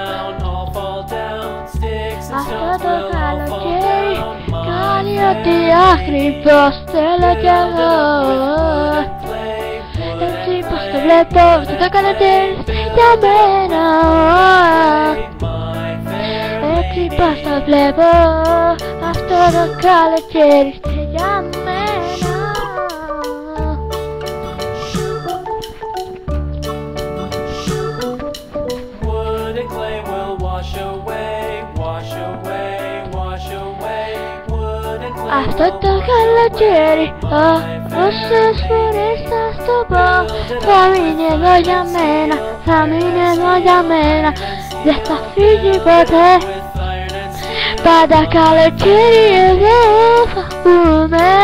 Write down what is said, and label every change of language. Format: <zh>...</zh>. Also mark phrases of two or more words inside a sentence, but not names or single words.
<el>Αυτό το καλοκαίρι κάνει ό,τι ακριβώς θέλω κι εγώ. Έτσι πως το βλέπω, αυτό το καλοκαίρι για μένα. Έτσι πως το βλέπω, αυτό το καλοκαίρι για μένα.</el> <en>Wood and clay will wash away, wash away, wash away. Wood and clay.</en> <el>Αυτό το καλοκαίρι, όσες φορές θα στο πω, θα μείνει εδώ για μένα, θα μείνει εδώ για μένα. Δεν θα φύγει ποτέ. Πάντα καλοκαίρι εδώ θα πούμε.</el>